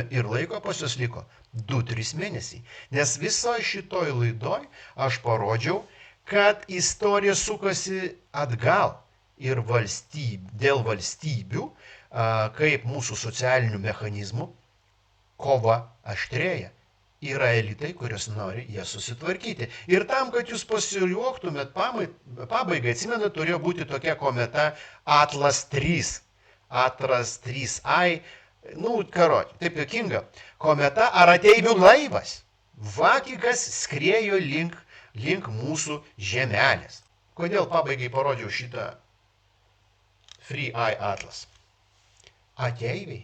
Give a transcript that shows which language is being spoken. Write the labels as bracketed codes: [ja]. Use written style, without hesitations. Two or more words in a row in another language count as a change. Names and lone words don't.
[lt] Ir laiko pas jos liko 2-3 mėnesiai. Nes visoje šitoj laidoj aš parodžiau, kad istorija sukasi atgal ir dėl valstybių, kaip mūsų socialinių mechanizmų, kova aštrėja. Yra elitai, kurios nori ją susitvarkyti. Ir tam, kad jūs pasijuoktumėt, pabaigai, atsimenat, turėjo būti tokia kometa Atlas 3. Atlas 3I. Taip juokinga. Kometa ar ateivių laivas. Vakikas skriejo link mūsų žemelės. Kodėl pabaigai parodžiau šitą Free Eye Atlas? Ateiviai.